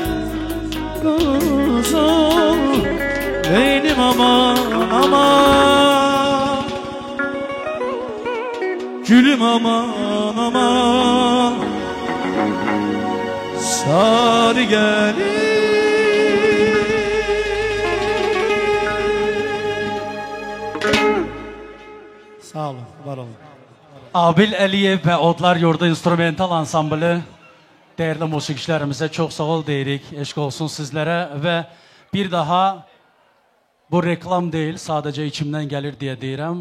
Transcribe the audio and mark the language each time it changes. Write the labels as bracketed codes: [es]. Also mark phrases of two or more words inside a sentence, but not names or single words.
[az] Kuzum Benim aman aman Gülüm aman aman Sarı gelin Sağ olun, var olun. Abil Əliyev və Odlar Yurdu instrumental ansamblı değerli musiqiçilərimizə çox sağ ol deyirik. Eşq olsun sizlərə və bir daha bu reklam deyil, sadəcə içimdən gəlir deyə deyirəm.